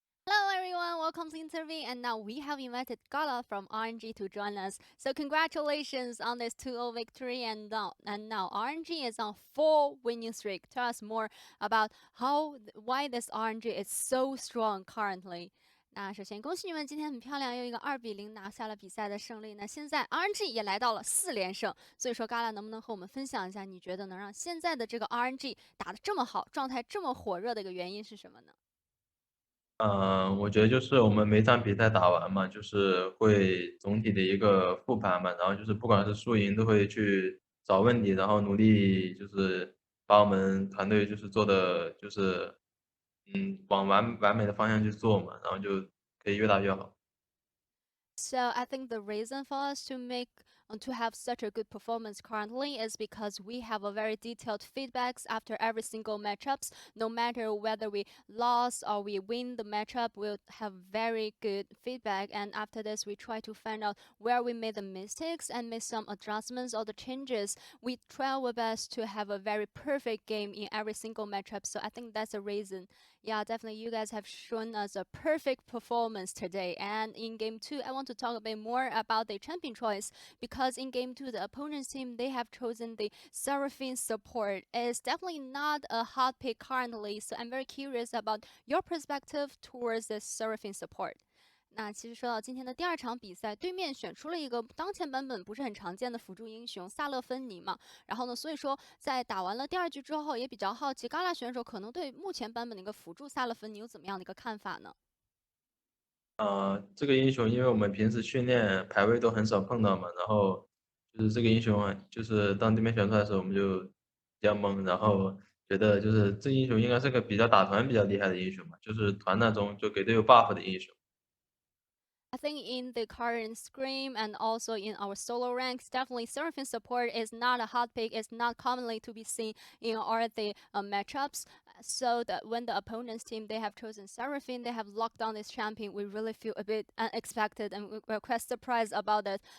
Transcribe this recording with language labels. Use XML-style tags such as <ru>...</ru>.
<en>Hello everyone, welcome to interview, and now we have invited Gala from RNG to join us. So congratulations on this 2-0 victory, and now RNG is on 4 winning streak. Tell us more about why this RNG is so strong currently.</en> <zh>那首先恭喜你们今天很漂亮，用一个2-0拿下了比赛的胜利。那现在 RNG 也来到了4连胜，所以说 Gala 能不能和我们分享一下，你觉得能让现在的这个 RNG 打得这么好，状态这么火热的一个原因是什么呢？我觉得就是我们每场比赛打完嘛，就是会总体的一个复盘嘛，然后就是不管是输赢都会去找问题，然后努力就是把我们团队就是做的就是往完美的方向去做嘛，然后就可以越打越好。</zh> <en>So I think the reason for us to have such a good performance currently is because we have a very detailed feedbacks after every single matchups. No matter whether we lost or we win the matchup, we'll have very good feedback. And after this, we try to find out where we made the mistakes and make some adjustments or the changes. We try our best to have a very perfect game in every single matchup. So I think that's a reason. Yeah, definitely you guys have shown us a perfect performance today. And in game 2, I want to talk a bit more about the champion choice, because in game 2, the opponent's team, they have chosen the Seraphine support. It's definitely not a hot pick currently, so I'm very curious about your perspective towards the Seraphine support.</en> <zh>那其实说到今天的第2场比赛，对面选出了一个当前版本不是很常见的辅助英雄萨勒芬妮嘛，然后呢，所以说在打完了第2局之后，也比较好奇Gala选手可能对目前版本的一个辅助萨勒芬妮有怎么样的一个看法呢？这个英雄因为我们平时训练排位都很少碰到嘛，然后就是这个英雄就是当对面选出来的时候，我们就比较懵，然后觉得就是这英雄应该是个比较打团比较厉害的英雄嘛，就是团战中就给队友 buff 的英雄。</zh> <en>I think in the current scrim and also in our solo ranks, definitely Seraphine support is not a hot pick. It's not commonly to be seen in all the matchups. So that when the opponent's team, they have chosen Seraphine, they have locked down this champion, we really feel a bit unexpected and we're quite surprised about it.</en>